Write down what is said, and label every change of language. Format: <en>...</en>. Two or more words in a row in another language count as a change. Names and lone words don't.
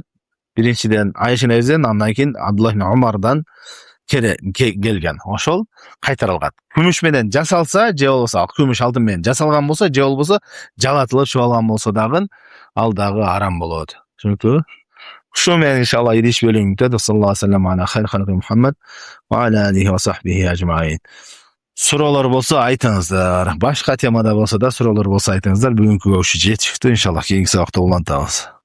<ky>Биринчиден Айша энебизден, андан кийин Абдуллах ибн Умардан келген. Ошол кайтарылган. Күмүш менен жасалса, же болбосо күмүш алтын менен жасалган болсо, же болбосо жалатылып чыгалган болсо дагы ал дагы арам болот. Түшүнүктүбү? Ушу менен иншалла идиш бөлүмүн бүтөт.</ky> <ar>صلى الله عليه وسلم على خير خلقه محمد وعلى آله وصحبه أجمعين.</ar> <ky>Суроолор болсо айтыңыздар. Башка темада болсо да суроолор болсо айтыңыздар. Бүгүнкүгө ушу жетиштүү. Иншалла кийинки сабакта улантабыз.</ky>